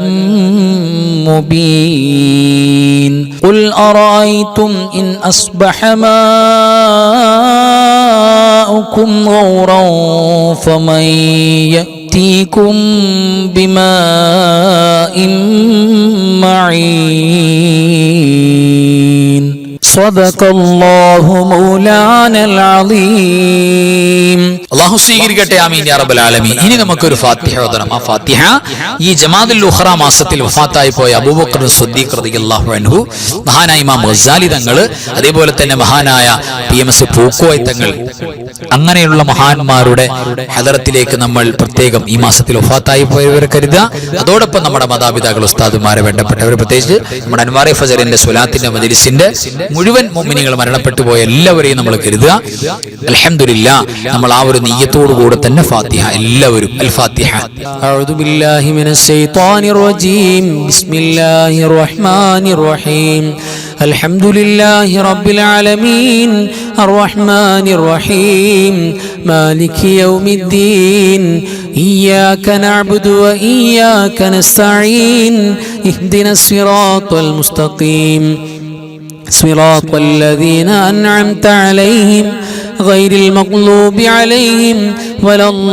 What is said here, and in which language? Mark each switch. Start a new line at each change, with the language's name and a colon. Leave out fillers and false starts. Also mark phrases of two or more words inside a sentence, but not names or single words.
Arabic: مبين قل أرأيتم إن أصبح ماؤكم غورا فمن يأتيكم بماء معين صدق الله مولانا العظيم
Malayalam: അല്ലാഹു സ്വീകരിക്കട്ടെ
Arabic: آمين يا رب العالمين.
Malayalam: ഇനി നമുക്കൊരു ഫാത്തിഹ ഓതണം. ആ ഫാത്തിഹ ഈ ജമാദുൽ ഉഖ്റ മാസത്തിൽ വഫാത്തായി പോയ അബൂബക്കർ സിദ്ദീഖ്
Arabic: رضي الله عنه,
Malayalam: മഹാനായ ഇമാം ഗസാലി തങ്ങൾ, അതേപോലെ തന്നെ മഹാനായ PMS പൂക്കോയ തങ്ങൾ, അങ്ങനെയുള്ള മഹാന്മാരുടെ ഹദറത്തിലേക്ക് നമ്മൾ പ്രത്യേകം ഈ മാസത്തിൽ വഫാത്തായി പോയവരെ കരുതുക. അതോടൊപ്പം നമ്മുടെ മാതാപിതാക്കൾ, ഉസ്താദുമാരെ, വേണ്ടപ്പെട്ടവരെ, പ്രത്യേകിച്ച് നമ്മുടെ അൻവാറെ ഫജറിന്റെ സ്വലാത്തിന്റെ മജ്ലിസിന്റെ മുഴുവൻ മുഅ്മിനീങ്ങൾ മരണപ്പെട്ടു പോയ എല്ലാവരെയും നമ്മൾ കരുതുക. അൽഹംദുലില്ലാഹ്, നമ്മൾ ആ ഒരു നിയ്യത്തോടു കൂടെ തന്നെ ഫാത്തിഹ എല്ലാവരും
Arabic: الفاتحة. أعوذ بالله من الشيطان الرجيم. بسم الله الرحمن الرحيم. الحمد لله رب العالمين الرحمن الرحيم مالك يوم الدين إياك نعبد وإياك نستعين اهدنا الصراط المستقيم صراط الذين أنعمت عليهم غير المغضوب عليهم ولا